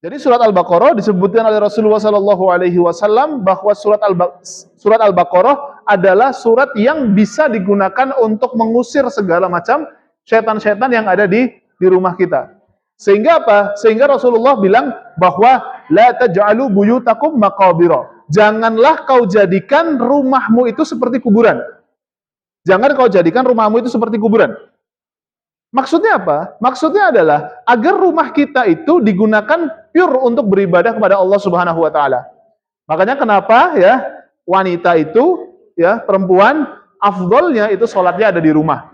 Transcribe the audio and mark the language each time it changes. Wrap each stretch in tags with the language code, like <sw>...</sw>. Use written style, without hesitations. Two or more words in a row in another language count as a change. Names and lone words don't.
<id>Jadi surat Al-Baqarah disebutkan oleh Rasulullah SAW bahwa surat Al-Baqarah adalah surat yang bisa digunakan untuk mengusir segala macam setan-setan yang ada di rumah kita. Sehingga apa? Sehingga Rasulullah bilang bahwa</id> <ar>لا تجعلوا بيوتكم مقابر.</ar> <id>Janganlah kau jadikan rumahmu itu seperti kuburan. Jangan kau jadikan rumahmu itu seperti kuburan. Maksudnya apa? Maksudnya adalah agar rumah kita itu digunakan pure untuk beribadah kepada Allah</id> <ar>سبحانه وتعالى.</ar> <id>Makanya kenapa ya wanita itu ya perempuan afdolnya itu sholatnya ada di rumah.</id>